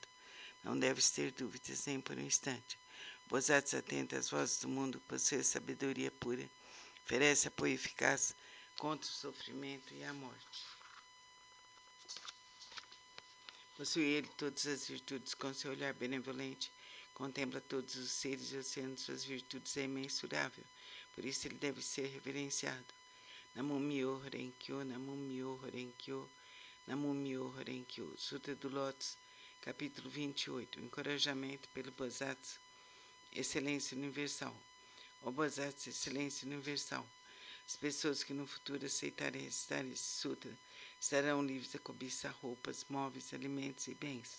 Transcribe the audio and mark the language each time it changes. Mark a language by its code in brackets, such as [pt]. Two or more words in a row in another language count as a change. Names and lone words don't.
[pt] Não deves ter dúvidas nem por um instante. O Bodhisattva atenta às vozes do mundo, possui a sabedoria pura, oferece apoio eficaz contra o sofrimento e a morte. Possui ele todas as virtudes, com seu olhar benevolente, contempla todos os seres e o oceano de suas virtudes é imensurável, por isso ele deve ser reverenciado. [ja] 南無妙法蓮華経、南無妙法蓮華経、南無妙法蓮華経. [pt] Sutra do Lótus, capítulo 28. Encorajamento pelo Bodhisattva, excelência universal. Ó Bodhisattva, excelência universal. As pessoas que no futuro aceitarem recitar esse sutra estarão livres da cobiça, roupas, móveis, alimentos e bens.